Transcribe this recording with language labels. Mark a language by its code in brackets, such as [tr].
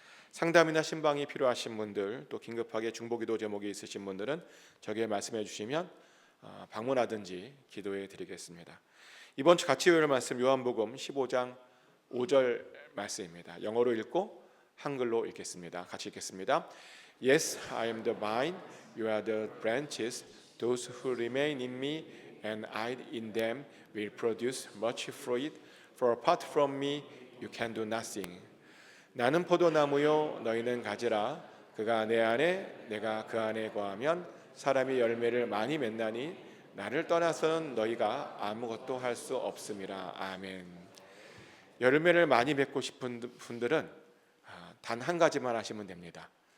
[ko] 상담이나 신방이 필요하신 분들, 또 긴급하게 중보기도 제목이 있으신 분들은 저에게 말씀해 주시면 방문하든지 기도해 드리겠습니다. 이번 주 같이 외울 말씀 요한복음 15장 5절 말씀입니다. 영어로 읽고 한글로 읽겠습니다. 같이 읽겠습니다. [en] Yes, I am the vine, you are the branches. Those who remain in me and I in them will produce much fruit. For apart from me, you can do nothing. [ko] 나는 포도나무요, 너희는 가지라. 그가 내 안에, 내가 그 안에 거하면 사람이 열매를 많이 맺나니 나를 떠나서는 너희가 아무것도 할 수 없음이라. 아멘. 열매를 많이 맺고 싶은 분들은 단 한 가지만 하시면 됩니다.